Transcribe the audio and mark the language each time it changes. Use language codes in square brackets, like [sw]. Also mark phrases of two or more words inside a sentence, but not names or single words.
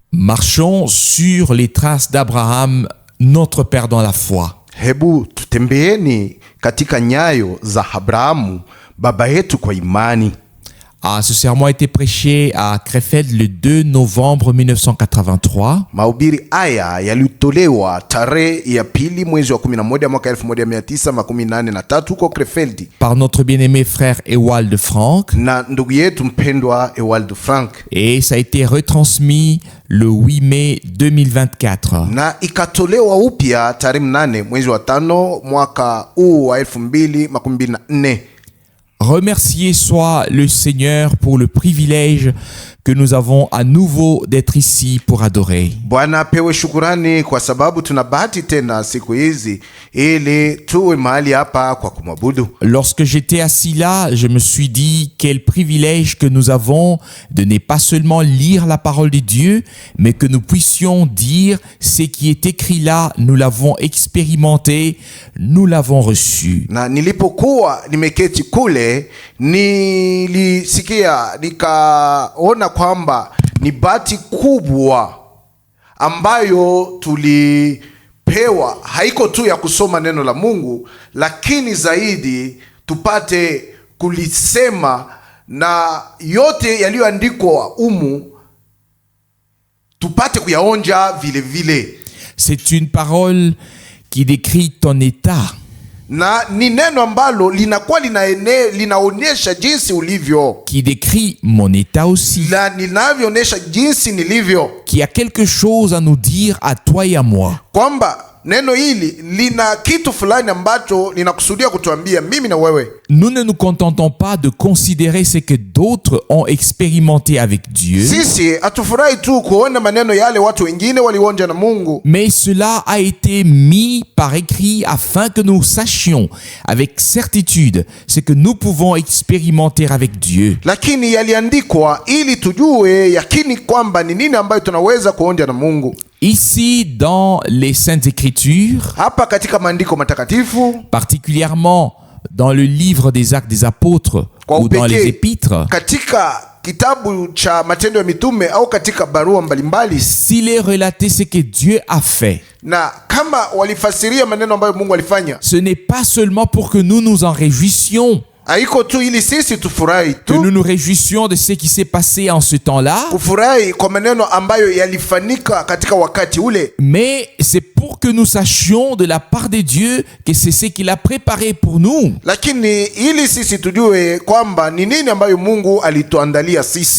[fr] Marchons sur les traces d'Abraham, notre père dans la foi. [sw] Hebu tutembeeni katika nyayo za Abrahamu, baba yetu kwa imani. [fr] Ce sermon a été prêché à Krefeld le 2 novembre 1983. [sw] Mahubiri haya yalitolewa tarehe ya pili mwezi wa 11 mwaka 1983 huko Krefeld [fr] par notre bien-aimé frère Ewald Frank. [sw] Na ndugu yetu mpendwa Ewald Frank. [fr] Et ça a été retransmis le 8 mai 2024. [sw] Na ikatolewa upya tarehe 8 mwezi wa 5 mwaka huu wa 2024. [fr] Remercié soit le Seigneur pour le privilège que nous avons à nouveau d'être ici pour adorer. [sw] Bwana apewe shukurani kwa sababu tuna bahati tena siku hizi ili tuwe mahali hapa kwa kumwabudu. [fr] Lorsque j'étais assis là, je me suis dit quel privilège que nous avons de ne pas seulement lire la parole de Dieu, mais que nous puissions dire ce qui est écrit là, nous l'avons expérimenté, nous l'avons reçu. [sw] Na nilipokuwa nimeketi kule, nilisikia nikaona kwamba ni bahati kubwa ambayo tulipewa, haiko tu ya kusoma neno la Mungu, lakini zaidi tupate kulisema na yote yaliyoandikwa tupate kuyaonja vile vile. [fr] C'est une parole qui décrit ton état. [sw] Na ni neno ambalo linakuwa linaonyesha jinsi ulivyo. [fr] Qui décrit mon état aussi. [sw] La linavyoonyesha jinsi nilivyo. [fr] Qui a quelque chose à nous dire à toi et à moi. [sw] Kwamba neno hili lina kitu fulani ambacho linakusudia kutuambia mimi na wewe. [fr] Nous ne nous contentons pas de considérer ce que d'autres ont expérimenté avec Dieu. [sw] Sisi hatufurahi tu kuona maneno yale watu wengine walionja na Mungu. [fr] Mais cela a été mis par écrit afin que nous sachions avec certitude ce que nous pouvons expérimenter avec Dieu. [sw] Lakini yaliandikwa ili tujue yakini kwamba ni nini ambayo tunaweza kuonja na Mungu. [fr] Ici, dans les Saintes Écritures, [sw] hapa katika maandiko matakatifu, [fr] particulièrement dans le livre des Actes des Apôtres ou dans les Épîtres, [sw] katika kitabu cha Matendo ya Mitume au katika barua mbalimbali, [fr] s'il est relaté ce que Dieu a fait, [sw] na kama walifasiria maneno ambayo Mungu alifanya, [fr] ce n'est pas seulement pour que nous nous en réjouissions, [sw] haiko tu ili sisi tufurahi tu, [fr] que nous nous réjouissions de ce qui s'est passé en ce temps-là, [sw] kufurahi kwa maneno ambayo yalifanyika katika wakati ule, [fr] mais c'est pour que nous sachions de la part de Dieu que c'est ce qu'il a préparé pour nous. [sw] Lakini ili sisi tujue kwamba ni nini ambayo Mungu alituandalia sisi.